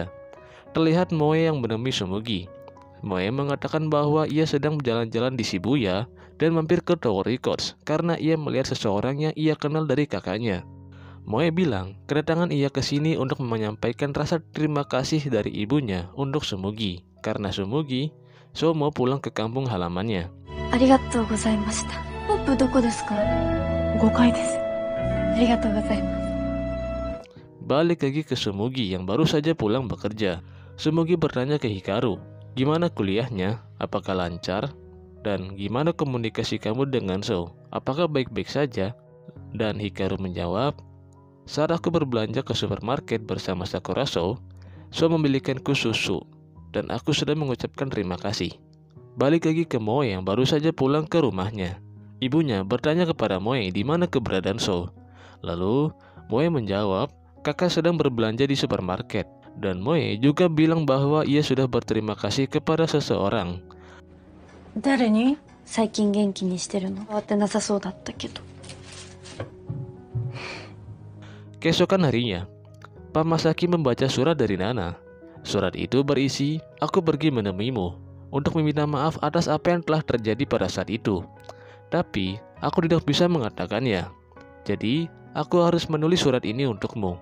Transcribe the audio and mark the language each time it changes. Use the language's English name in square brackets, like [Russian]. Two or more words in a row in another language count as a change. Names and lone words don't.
[Indonesian] Terlihat Moe yang menemui Tsumugi. Moe mengatakan bahwa ia sedang berjalan-jalan di Shibuya dan mampir ke Tower Records karena ia melihat seseorang yang ia kenal dari kakaknya. Moe bilang kedatangan ia ke sini untuk menyampaikan rasa terima kasih dari ibunya untuk Tsumugi karena Tsumugi Shou mau pulang ke kampung halamannya. [Japanese] ありがとうございました。ポップどこですか? 5階です。ありがとうございます. [Indonesian] Balik lagi ke Tsumugi yang baru saja pulang bekerja. Tsumugi bertanya ke Hikaru, "Gimana kuliahnya? Apakah lancar? Dan gimana komunikasi kamu dengan Shou? Apakah baik-baik saja?" Dan Hikaru menjawab, "Saat aku berbelanja ke supermarket bersama Sakura Shou membelikanku susu, dan aku sudah mengucapkan terima kasih." Balik lagi ke Moe yang baru saja pulang ke rumahnya. Ibunya bertanya kepada Moe di mana keberadaan Shou. Lalu Moe menjawab, kakak sedang berbelanja di supermarket. Dan Moe juga bilang bahwa ia sudah berterima kasih kepada seseorang. [Japanese] 誰に? 最近元気にしてるの? 変わってなさそうだったけど. [Indonesian] Keesokan harinya, Pak Masaki membaca surat dari Nana. Surat itu berisi, "Aku pergi menemuimu untuk meminta maaf atas apa yang telah terjadi pada saat itu. Tapi, aku tidak bisa mengatakannya. Jadi, aku harus menulis surat ini untukmu.